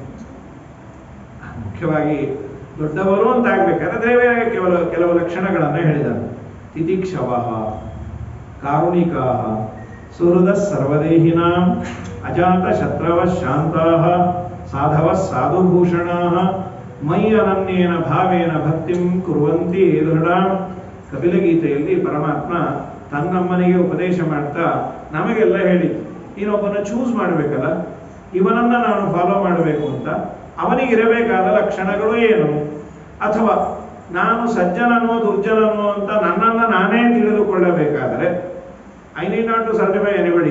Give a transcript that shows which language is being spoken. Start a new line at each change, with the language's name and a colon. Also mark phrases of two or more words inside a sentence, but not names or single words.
Kannada: ಮುಖ್ಯವಾಗಿ ದೊಡ್ಡವರು ಅಂತ ಆಗ್ಬೇಕಾದ್ರೆ ದೇವರಿಗೆ ಕೆಲವು ಲಕ್ಷಣಗಳನ್ನ ಹೇಳಿದ್ದಾನೆ.
Sanskrit: ತಿತಿಕ್ಷವ, ಕಾರುಣಿಕಾ, ಸುಹೃದ ಸರ್ವದೇಹಿನಾಂ, ಅಜಾತ ಶತ್ರವ ಶಾಂತಾ, ಸಾಧವ ಸಾಧುಭೂಷಣಾ, ಮೈ ಅನನ್ಯೇನ ಭಾವೇನ ಭಕ್ತಿಂ ಕುರುವಂತಿ ದೃಢಾಂ.
Kannada: ಕಪಿಲಗೀತೆಯಲ್ಲಿ ಪರಮಾತ್ಮ ತನ್ನಮ್ಮನಿಗೆ ಉಪದೇಶ ಮಾಡ್ತಾ ನಮಗೆಲ್ಲ ಹೇಳಿ, ನೀನೊಬ್ಬನ ಚೂಸ್ ಮಾಡಬೇಕಲ್ಲ, ಇವನನ್ನ ನಾನು ಫಾಲೋ ಮಾಡಬೇಕು ಅಂತ. ಅವನಿಗಿರಬೇಕಾದ ಲಕ್ಷಣಗಳು ಏನು? ಅಥವಾ ನಾನು ಸಜ್ಜನನೋ ದುರ್ಜನನೋ ಅಂತ ನನ್ನನ್ನು ನಾನೇ ತಿಳಿದುಕೊಳ್ಳಬೇಕಾದರೆ
English: I need not to certify anybody.